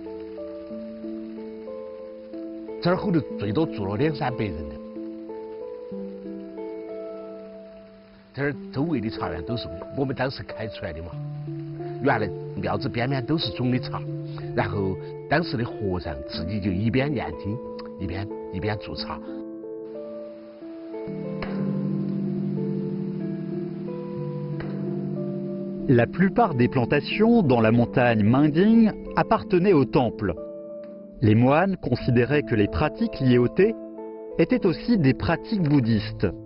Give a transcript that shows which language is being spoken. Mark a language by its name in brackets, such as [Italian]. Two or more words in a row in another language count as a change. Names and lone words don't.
[Chinese] 这儿后头最多住了200-300人的。这儿周围的茶园都是我们当时开出来的嘛。原来庙子边边都是种的茶，然后当时的和尚自己就一边念经，一边做茶。 [French] La plupart des plantations dans la montagne Minding appartenaient au temple. Les moines considéraient que les pratiques liées au thé étaient aussi des pratiques bouddhistes.